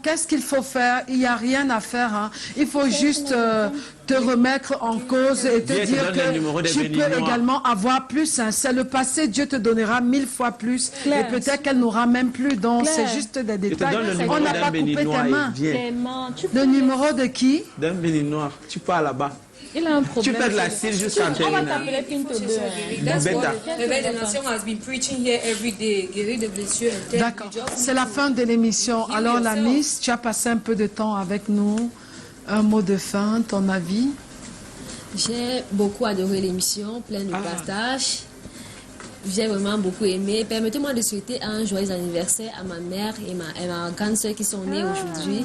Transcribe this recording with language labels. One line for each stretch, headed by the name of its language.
French: Qu'est-ce qu'il faut faire? Il n'y a rien à faire. Hein. Il faut juste te remettre en cause et te dire que tu peux également avoir plus. Hein. C'est le passé, Dieu te donnera 1000 fois plus. Et peut-être qu'elle n'aura même plus. Donc, c'est juste des détails. On n'a pas coupé tes mains. Le numéro de qui? D'un béninois. Tu pars là-bas. Il a un problème. Tu fais de la cire jusqu'à on va t'appeler Pinto 2.
English: Réveil des Nations has been preaching here every day.
French: Guérir de blessures. D'accord. C'est la fin de l'émission. Alors, la Miss, tu as passé un peu de temps avec nous. Un mot de fin, ton avis? J'ai beaucoup adoré l'émission, plein de partage. J'ai vraiment beaucoup aimé. Permettez-moi de souhaiter un joyeux anniversaire à ma mère et ma grande soeur qui sont nées aujourd'hui.